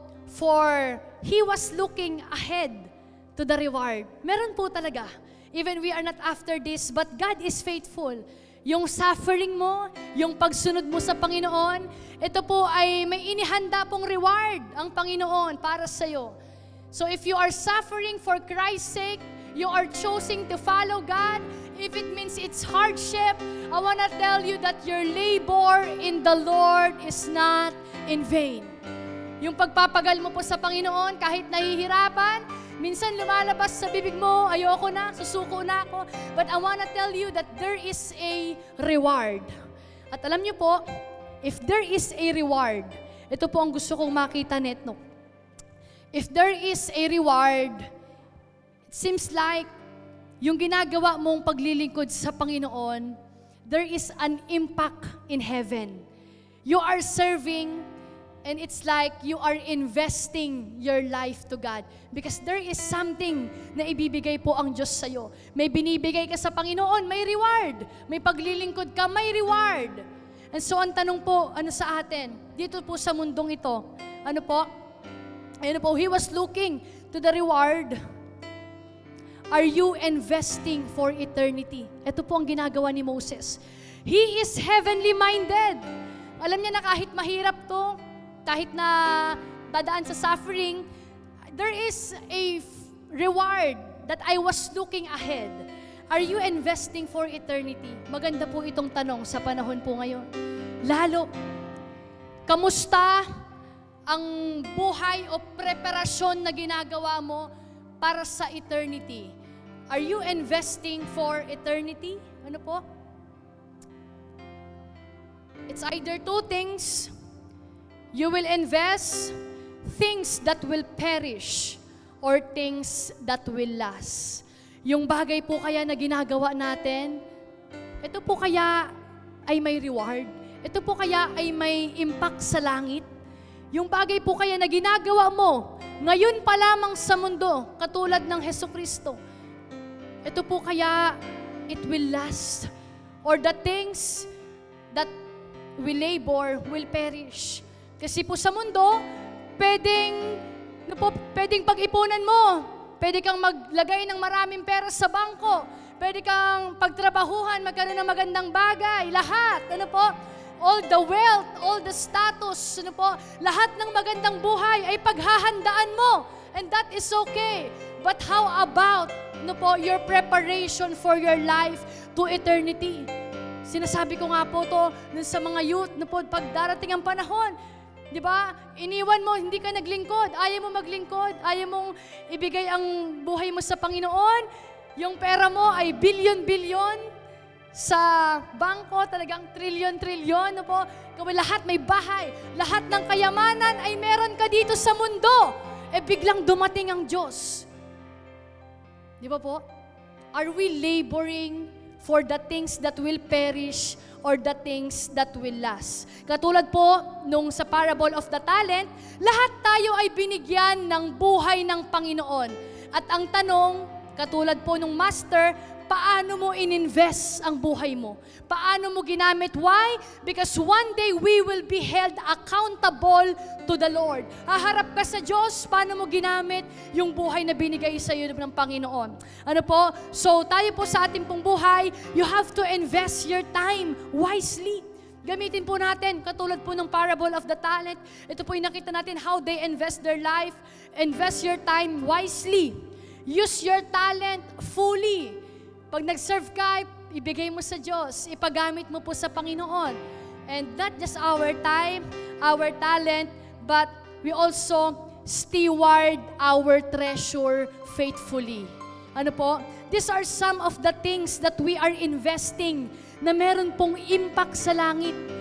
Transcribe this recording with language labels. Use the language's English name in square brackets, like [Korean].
[English] For he was looking ahead to the reward. [Filipino] Meron po talaga. [English] Even we are not after this, but God is faithful. [Filipino] Yung suffering mo, yung pagsunod mo sa Panginoon, ito po ay may inihanda pong reward ang Panginoon para sa'yo. [English] So if you are suffering for Christ's sake, you are choosing to follow God, if it means it's hardship, I want to tell you that your labor in the Lord is not in vain. [Filipino] Yung pagpapagal mo po sa Panginoon, kahit nahihirapan, minsan lumalabas sa bibig mo, ayoko na, susuko na ako. [English] But I want to tell you that there is a reward. [Filipino] At alam niyo po, [English] if there is a reward, [Filipino] ito po ang gusto kong makita neto. [English] If there is a reward, it seems like [Filipino] yung ginagawa mong paglilingkod sa Panginoon, [English] there is an impact in heaven. You are serving, and it's like you are investing your life to God. Because there is something [Filipino] na ibibigay po ang Diyos sa'yo. May binibigay ka sa Panginoon, may reward. May paglilingkod ka, may reward. And so ang tanong po, ano sa atin? Dito po sa mundong ito, ano po? [English] Ayun po, he was looking to the reward. Are you investing for eternity? [Filipino] Ito po ang ginagawa ni Moses. [English] He is heavenly minded. [Filipino] Alam niya na kahit mahirap to, kahit na dadaan sa [English] suffering, there is a reward that I was looking ahead. Are you investing for eternity? [Filipino] Maganda po itong tanong sa panahon po ngayon. Lalo, kamusta ang buhay o preparasyon na ginagawa mo para sa eternity? [English] Are you investing for eternity? Ano po? It's either two things. You will invest things that will perish or things that will last. [Filipino] Yung bagay po kaya na ginagawa natin, ito po kaya ay may reward? Ito po kaya ay may impact sa langit? Yung bagay po kaya na ginagawa mo, ngayon pa lamang sa mundo, katulad ng Hesukristo, ito po kaya [English] it will last? Or the things that we labor will perish? [Filipino] Kasi po sa mundo, pwedeng pag-ipunan mo, pwede kang maglagay ng maraming pera sa bangko, pwede kang pagtrabahuhan, magkaroon ng magandang bagay, lahat, ano po? [English] All the wealth, all the status, [Filipino] ano po, lahat ng magandang buhay ay paghahandaan mo. [English] And that is okay. But how about, ano po, your preparation for your life to eternity? [Filipino] Sinasabi ko nga po to sa mga youth, ano po, pag darating ang panahon, di ba, iniwan mo, hindi ka naglingkod, ayaw mo maglingkod, ayaw mong ibigay ang buhay mo sa Panginoon, yung pera mo ay bilyon-bilyon, sa bangko, talagang trilyon-trilyon, no po? Lahat may bahay, lahat ng kayamanan ay meron ka dito sa mundo. Biglang dumating ang Diyos. Di ba po? [English] Are we laboring for the things that will perish or the things that will last? [Filipino] Katulad po, nung sa parable of the talent, lahat tayo ay binigyan ng buhay ng Panginoon. At ang tanong, katulad po nung master, paano mo ininvest ang buhay mo? Paano mo ginamit? Why? [English] Because one day we will be held accountable to the Lord. [Filipino] Haharap ka sa Diyos, paano mo ginamit yung buhay na binigay sa iyo ng Panginoon. Ano po? So tayo po sa ating pong buhay, [English] you have to invest your time wisely. [Filipino] Gamitin po natin, katulad po ng parable of the talent. Ito po yung nakita natin [English] how they invest their life. Invest your time wisely. Use your talent fully. [Filipino] Pag nag-serve ka, ibigay mo sa Diyos. Ipagamit mo po sa Panginoon. [English] And not just our time, our talent, but we also steward our treasure faithfully. Ano po? These are some of the things that we are investing [Filipino] na meron pong impact sa langit.